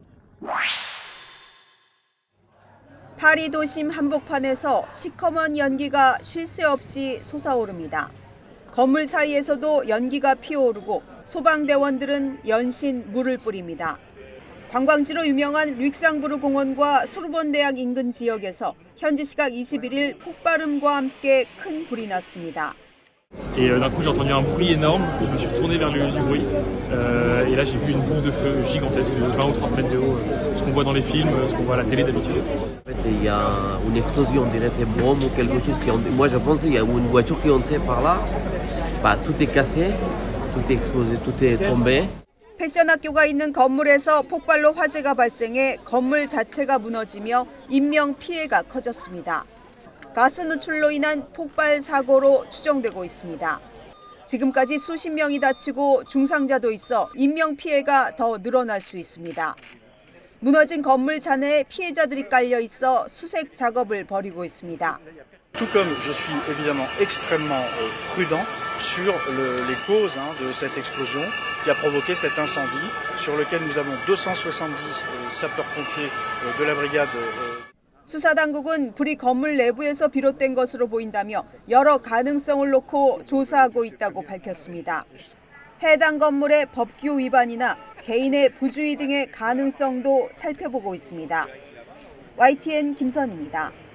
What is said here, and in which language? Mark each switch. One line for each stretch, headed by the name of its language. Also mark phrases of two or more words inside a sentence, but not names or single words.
Korean: 파리 도심 한복판에서 시커먼 연기가 쉴 새 없이 솟아오릅니다. 건물 사이에서도 연기가 피어오르고 소방대원들은 연신 물을 뿌립니다. 관광지로 유명한 릭상부르 공원과 소르본 대학 인근 지역에서 현지 시각 21일 폭발음과 함께 큰 불이 났습니다.
French: Et d'un coup j'ai entendu un bruit énorme, je me suis retourné vers le lieu du bruit et là j'ai vu une boule de feu gigantesque de 20 ou 30 mètres de haut, ce qu'on voit dans les films, ce qu'on voit à la télé d'habitude. Il y a une explosion, on dirait des bombes ou quelque chose qui moi je pense qu'il y a une voiture qui est entrée par là, tout est cassé, tout est explosé, tout est tombé.
Korean: 패션 학교가 있는 건물에서 폭발로 화재가 발생해 건물 자체가 무너지며 인명 피해가 커졌습니다. 가스 누출로 인한 폭발 사고로 추정되고 있습니다. 지금까지 수십 명이 다치고 중상자도 있어 인명 피해가 더 늘어날 수 있습니다. 무너진 건물 잔해에 피해자들이 깔려 있어 수색 작업을 벌이고 있습니다.
French: Tout comme je suis évidemment extrêmement prudent sur les causes de cette explosion qui a provoqué cet incendie sur lequel nous avons 270 sapeurs-pompiers de la brigade.
Korean: 수사당국은 불이 건물 내부에서 비롯된 것으로 보인다며 여러 가능성을 놓고 조사하고 있다고 밝혔습니다. 해당 건물의 법규 위반이나 개인의 부주의 등의 가능성도 살펴보고 있습니다. YTN 김선입니다.